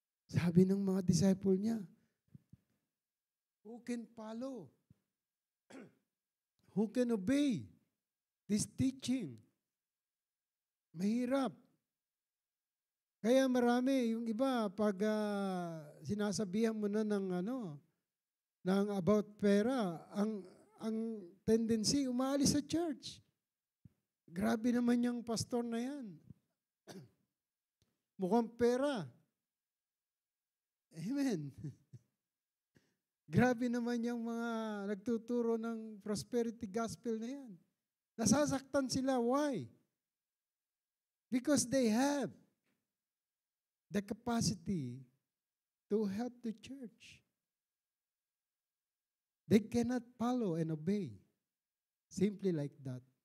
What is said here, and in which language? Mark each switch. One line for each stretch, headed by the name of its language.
Filipino: Sabi ng mga disciple niya,
English: who can follow? Who can obey this teaching?
Filipino: Mahirap. Kaya marami, yung iba, pag sinasabihan mo na ng about pera, ang tendency, umaalis sa church. Grabe naman yung pastor na yan. Mukhang pera. Amen. Grabe naman yung mga nagtuturo ng prosperity gospel na yan. Nasasaktan sila. Why?
English: Because they have the capacity to help the church. They cannot follow and obey. Simply like that.